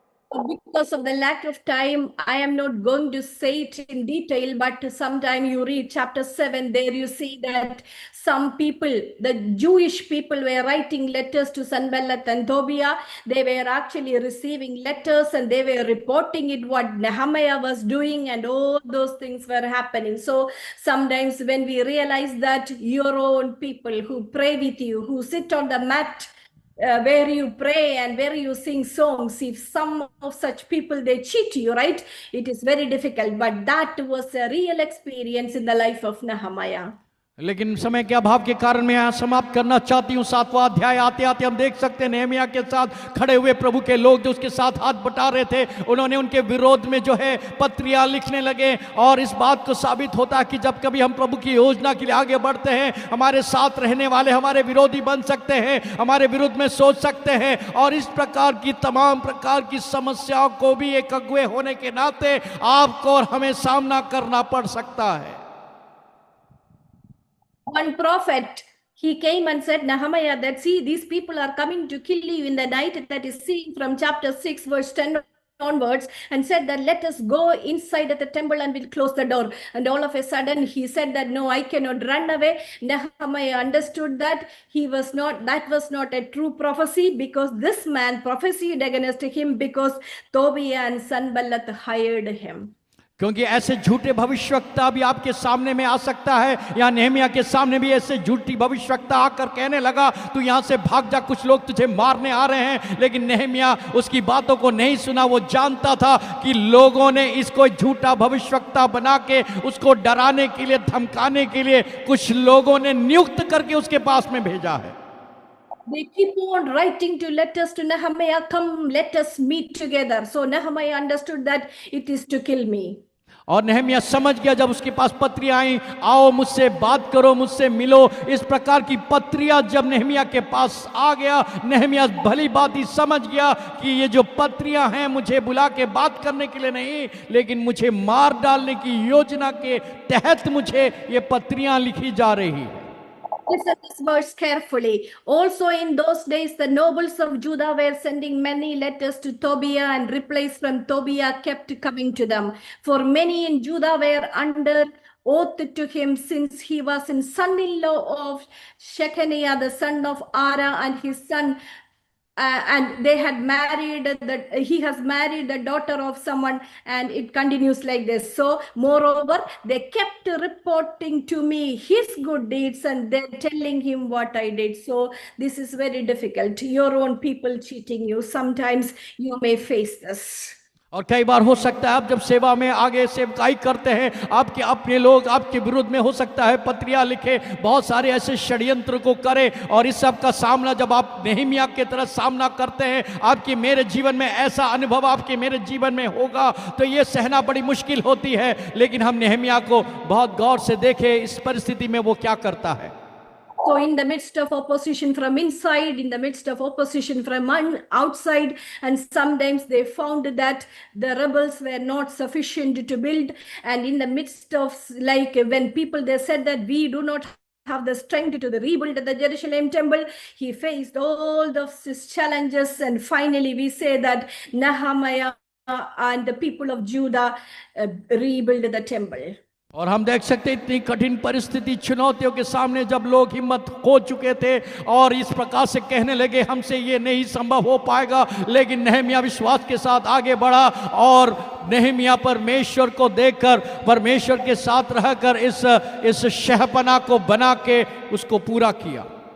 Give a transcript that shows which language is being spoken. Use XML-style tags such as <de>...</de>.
<en>Because of the lack of time, I am not going to say it in detail, but sometime you read chapter 7, there you see that some people, the Jewish people, were writing letters to Sanballat and Tobiah. They were actually receiving letters and they were reporting it what Nehemiah was doing, and all those things were happening. So sometimes when we realize that your own people who pray with you, who sit on the mat, where you pray and where you sing songs, if some of such people they cheat you, right, it is very difficult. But that was a real experience in the life of Nehemiah.</en> <hi>लेकिन समय के अभाव के कारण मैं यहाँ समाप्त करना चाहती हूँ। 7वां अध्याय आते आते हम देख सकते हैं नहमिया के साथ खड़े हुए प्रभु के लोग जो उसके साथ हाथ बटा रहे थे, उन्होंने उनके विरोध में जो है पत्रियां लिखने लगे। और इस बात को साबित होता है कि जब कभी हम प्रभु की योजना के लिए आगे बढ़ते हैं, हमारे साथ रहने वाले हमारे विरोधी बन सकते हैं, हमारे विरुद्ध में सोच सकते हैं, और इस प्रकार की तमाम प्रकार की समस्याओं को भी एक अगुवे होने के नाते आपको और हमें सामना करना पड़ सकता है।</hi> <en>One prophet, he came and said, Nehemiah, that see, these people are coming to kill you in the night. That is seen from chapter 6, verse 10 onwards and said that let us go inside at the temple and we'll close the door. And all of a sudden he said that no, I cannot run away. Nehemiah understood that that was not a true prophecy, because this man prophesied against him because Tobiah and Sanballat hired him.</en> <hi>क्योंकि ऐसे झूठे भविष्यवक्ता भी आपके सामने में आ सकता है, या नेहमिया के सामने भी ऐसे झूठी भविष्यवक्ता आकर कहने लगा तू यहाँ से भाग जा, कुछ लोग तुझे मारने आ रहे हैं। लेकिन नेहमिया उसकी बातों को नहीं सुना। वो जानता था कि लोगों ने इसको झूठा भविष्यवक्ता बना के उसको डराने के लिए, धमकाने के लिए कुछ लोगों ने नियुक्त करके उसके पास में भेजा है।</hi> <en>They keep on writing to letters to Nehemiah, come, let us meet together. So Nehemiah understood that it is to kill me.</en> <hi>और नेहमिया समझ गया, जब उसके पास पत्रियां आई, आओ मुझसे बात करो, मुझसे मिलो, इस प्रकार की पत्रियां जब नेहमिया के पास आ गया, नेहमिया भली बात ही समझ गया कि ये जो पत्रियां हैं मुझे बुला के बात करने के लिए नहीं, लेकिन मुझे मार डालने की योजना के तहत मुझे ये पत्रियां लिखी जा रही।</hi> <en>Listen this verse carefully. Also in those days, the nobles of Judah were sending many letters to Tobiah, and replies from Tobiah kept coming to them. For many in Judah were under oath to him, since he was in son-in-law of Shechaniah, the son of Ara, and his son and they had married he has married the daughter of someone, and it continues like this. So moreover, they kept reporting to me his good deeds, and then telling him what I did. So this is very difficult. Your own people cheating you, sometimes you may face this.</en> <hi>और कई बार हो सकता है आप जब सेवा में आगे सेवकाई करते हैं, आपके अपने लोग आपके विरुद्ध में हो सकता है पत्रियां लिखे, बहुत सारे ऐसे षड्यंत्र को करें, और इस सब का सामना जब आप नेहमिया के तरह सामना करते हैं, आपके मेरे जीवन में ऐसा अनुभव आपके मेरे जीवन में होगा तो ये सहना बड़ी मुश्किल होती है। लेकिन हम नेहमिया को बहुत गौर से देखें, इस परिस्थिति में वो क्या करता है।</hi> <en>So in the midst of opposition from inside, in the midst of opposition from outside, and sometimes they found that the rebels were not sufficient to build, and in the midst of, like when people, they said that we do not have the strength to rebuild the Jerusalem temple, he faced all those challenges, and finally we say that Nehemiah and the people of Judah rebuilt the temple.</en> <hi>और हम देख सकते हैं इतनी कठिन परिस्थिति, चुनौतियों के सामने जब लोग हिम्मत खो चुके थे और इस प्रकार से कहने लगे हमसे ये नहीं संभव हो पाएगा, लेकिन नेहमिया विश्वास के साथ आगे बढ़ा और नेहमिया परमेश्वर को देखकर, परमेश्वर के साथ रहकर इस शहपना को बना के उसको पूरा किया।</hi>